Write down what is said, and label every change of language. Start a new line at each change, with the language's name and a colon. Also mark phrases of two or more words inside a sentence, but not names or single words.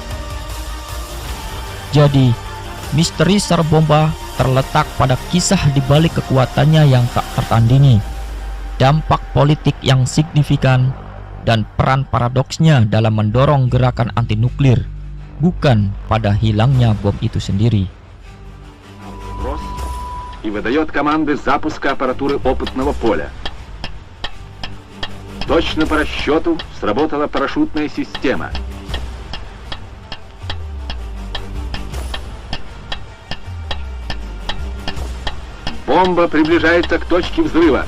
Indonesian: Jadi, misteri serbomba terletak pada kisah di balik kekuatannya yang tak tertandingi, dampak politik yang signifikan, dan peran paradoksnya dalam mendorong gerakan anti-nuklir, bukan pada hilangnya bom itu sendiri.
Russian: И выдает команды запуска аппаратуры опытного поля. Точно по расчету сработала парашютная система. Бомба приближается к точке взрыва.